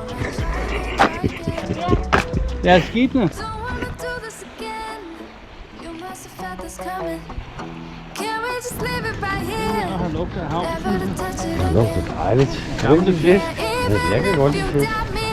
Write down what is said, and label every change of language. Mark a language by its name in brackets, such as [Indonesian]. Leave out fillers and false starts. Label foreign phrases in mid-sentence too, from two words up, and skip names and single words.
[Danish] Ja, skibene. [English] Don't wanna do this again. You must have felt this coming. Can't we just leave it right here? [Danish] Lugter af havn. [English] Never to touch it [Danish] Det lugter [English] again. [Danish] dejligt. Lugter fisk. Jeg kan godt lide fisk.